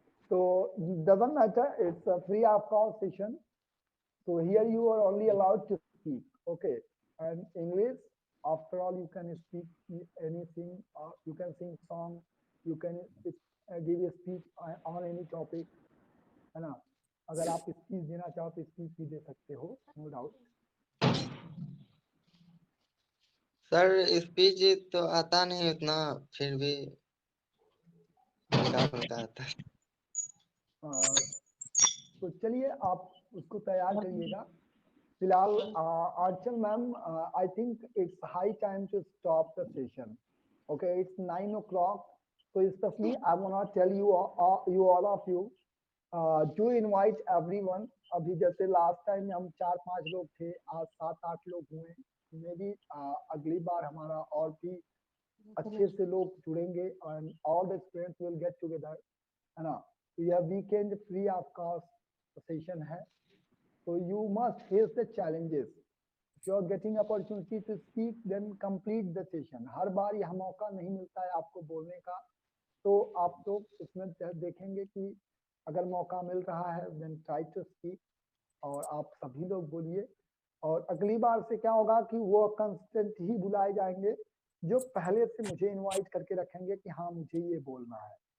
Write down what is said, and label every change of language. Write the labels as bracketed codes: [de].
[en] So doesn't matter, it's a free of cost session. So here you are only allowed to speak, okay? And English, after all, you can speak anything. You can sing song. You can give a speech on any topic, [hi] है ना? अगर आप speech देना चाहो तो speech भी दे सकते हो, नो डाउट। सर स्पीच तो आता नहीं उतना, फिर भी होता आता है। तो चलिए आप उसको तैयार करिएगा। फिलहाल [en] Aanchal ma'am, I think it's high time to stop the session. Okay, it's 9 o'clock. So especially I wanna tell you all of you to invite everyone. [hi] अभी जैसे लास्ट टाइम हम 4-5 लोग थे, आज 7-8 लोग हुए। मे बी अगली बार हमारा और भी अच्छे से लोग जुड़ेंगे [en] and all the students will get together, [hi] है ना? तो यह weekend free of cost session है। [en] So you must face the challenges. If you are getting opportunity to speak, then complete the session. [hi] हर बार यह मौका नहीं मिलता है आपको बोलने का, तो आप लोग इसमें देखेंगे कि अगर मौका मिल रहा है [en] then try to speak, [hi] और आप सभी लोग बोलिए। और अगली बार से क्या होगा कि वो कंस्टेंट ही बुलाए जाएंगे जो पहले से मुझे इनवाइट करके रखेंगे कि हाँ मुझे ये बोलना है।